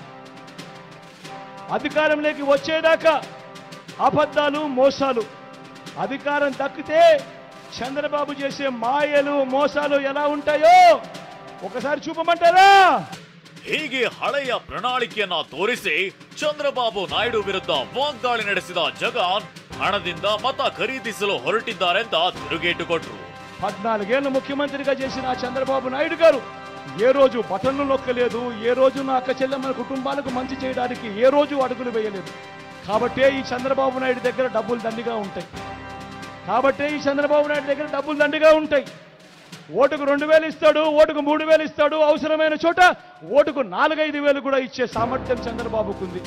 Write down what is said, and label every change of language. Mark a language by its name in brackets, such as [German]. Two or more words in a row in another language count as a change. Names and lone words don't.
[Telugu] అధికారంలోకి వచ్చేదాకా అబద్ధాలు మోసాలు, అధికారం దక్కితే చంద్రబాబు చేసే మాయలు మోసాలు ఎలా ఉంటాయో ఒకసారి చూపమంటారా? [Kannada] ಹೀಗೆ ಹಳೆಯ ಪ್ರಣಾಳಿಕೆಯನ್ನ ತೋರಿಸಿ ಚಂದ್ರಬಾಬು ನಾಯ್ಡು ವಿರುದ್ಧ ವಾಗ್ದಾಳಿ ನಡೆಸಿದ ಜಗನ್ ಹಣದಿಂದ ಮತ ಖರೀದಿಸಲು ಹೊರಟಿದ್ದಾರೆ ಅಂತ ತಿರುಗೇಟು ಕೊಟ್ಟರು. [Telugu] 14 ఏళ్లు ముఖ్యమంత్రిగా చేసిన చంద్రబాబు నాయుడు గారు ఏ రోజు బటన్లు నొక్కలేదు, ఏ రోజు నా అక్క చెల్లెమ్మల కుటుంబాలకు మంచి చేయడానికి ఏ రోజు అడుగులు వేయలేదు. కాబట్టే ఈ చంద్రబాబు నాయుడు దగ్గర డబ్బులు దండిగా ఉంటాయి. ఓటుకు 2000 ఇస్తాడు, ఓటుకు 3000 ఇస్తాడు, అవసరమైన చోట ఓటుకు 4-5 వేలు కూడా ఇచ్చే సామర్థ్యం చంద్రబాబుకు ఉంది.